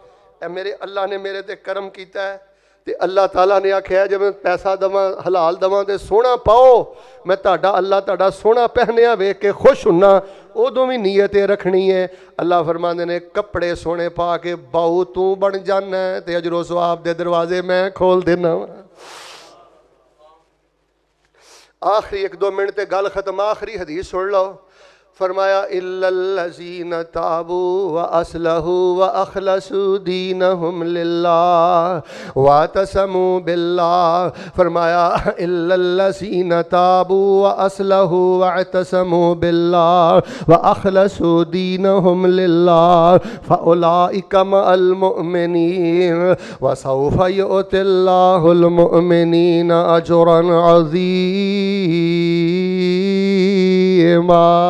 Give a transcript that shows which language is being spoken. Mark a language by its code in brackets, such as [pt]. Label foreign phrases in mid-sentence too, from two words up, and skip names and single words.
[pa] ਮੇਰੇ ਅੱਲਾਹ ਨੇ ਮੇਰੇ ਤੇ ਕਰਮ ਕਿਆ ਹੈ ਤੇ ਅੱਲਾਹ ਤਾਲਾ ਨੇ ਆਖਿਆ ਜਬ ਮੈਂ ਪੈਸਾ ਦੇਵਾਂ ਹਲਾਲ ਦੇਵਾਂ ਤਾਂ ਸੋਹਣਾ ਪਾਓ, ਮੈਂ ਤੇਰਾ ਅੱਲਾਹ ਤੇਰਾ ਸੋਹਣਾ ਪਹਿਨਿਆ ਵੇਖ ਕੇ ਖੁਸ਼ ਹੁੰਨਾ, ਉਦੋਂ ਭੀ ਨੀਅਤ ਰੱਖਣੀ ਹੈ। ਅੱਲਾਹ ਫਰਮਾਂਦੇ ਨੇ ਕੱਪੜੇ ਸੋਹਣੇ ਪਾ ਕੇ ਬਾਊ ਤੂੰ ਬਣ ਜਾਣਾ ਹੈ ਤੇ ਅਜਰੋ ਸਵਾਬ ਦੇ ਦਰਵਾਜ਼ੇ ਮੈਂ ਖੋਲ੍ਹ ਦੇਣਾ। ਆਖਰੀ 1-2 ਮਿੰਟ ਤੇ ਗੱਲ ਖ਼ਤਮ, ਆਖਰੀ ਹਦੀਸ ਸੁਣ ਲੋ। [ar] فرمایا إلا الذين تابوا وأصلحوا وأخلصوا دينهم لله واعتصموا بالله. فرمایا إلا الذين تابوا وأصلحوا واعتصموا بالله وأخلصوا دينهم لله فأولئك مع المؤمنين وسوف يؤت الله المؤمنين أجرا عظيما.